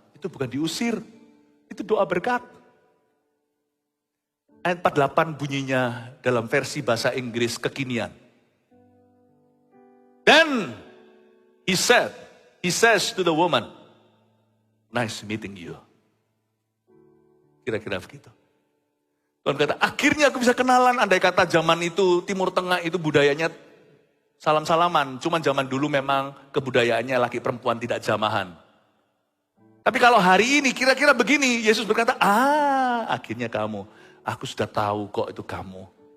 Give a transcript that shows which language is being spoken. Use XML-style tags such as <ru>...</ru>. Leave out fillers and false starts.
<id>Itu bukan diusir, itu doa berkat. Ayat 48 bunyinya dalam versi bahasa Inggris kekinian.</id> <en>Then he says to the woman, nice meeting you.</en> <id>Kira-kira begitu. Tuhan kata, akhirnya aku bisa kenalan. Andai kata zaman itu, Timur Tengah itu budayanya salam-salaman, cuman zaman dulu memang kebudayaannya laki perempuan tidak jamahan. Tapi kalau hari ini kira-kira begini, Yesus berkata, akhirnya kamu, aku sudah tahu kok itu kamu.</id>